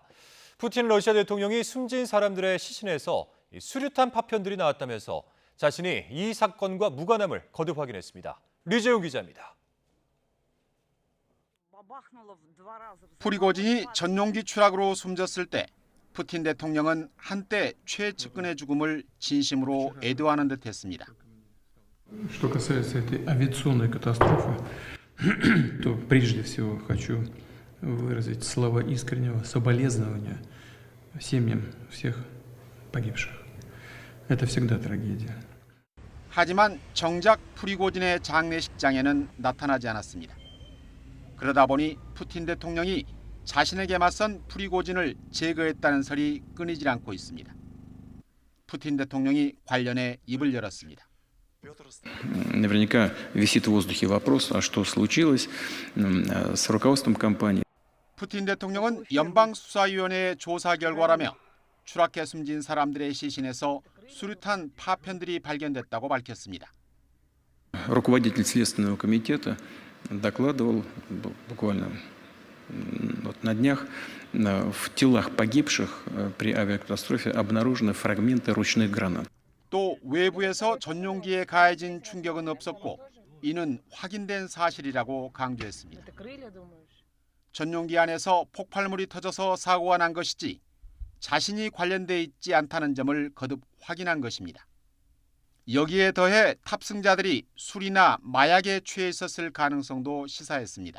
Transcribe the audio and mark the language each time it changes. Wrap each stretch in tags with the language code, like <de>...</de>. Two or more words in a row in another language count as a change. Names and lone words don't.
<ko>푸틴 러시아 대통령이 숨진 사람들의 시신에서 수류탄 파편들이 나왔다면서 자신이 이 사건과 무관함을 거듭 확인했습니다. 류재용 기자입니다. 프리고진이 전용기 추락으로 숨졌을 때 푸틴 대통령은 한때 최측근의 죽음을 진심으로 애도하는 듯했습니다.</ko> <ru>Что касается этой авиационной катастрофы, то прежде всего хочу выразить слова искреннего соболезнования семьям всех погибших. Это всегда трагедия.</ru> <ko>하지만 정작 프리고진의 장례식장에는 나타나지 않았습니다. 그러다 보니 푸틴 대통령이 자신에게 맞선 프리고진을 제거했다는 설이 끊이질 않고 있습니다. 푸틴 대통령이 관련해 입을 열었습니다.</ko> <ru>Наверняка висит в воздухе вопрос, а что случилось с руководством компании.</ru> <ko>푸틴 대통령은 연방수사위원회의 조사 결과라며 추락해 숨진 사람들의 시신에서 수류탄 파편들이 발견됐다고 밝혔습니다.</ko> <ru>Руководитель Следственного комитета докладывал буквально на днях, в телах погибших при авиакатастрофе обнаружены фрагменты ручных гранат.</ru> <ko>또 외부에서 전용기에 가해진 충격은 없었고 이는 확인된 사실이라고 강조했습니다. 전용기 안에서 폭발물이 터져서 사고가 난 것이지 자신이 관련돼 있지 않다는 점을 거듭 확인한 것입니다. 여기에 더해 탑승자들이 술이나 마약에 취해 있었을 가능성도 시사했습니다.</ko>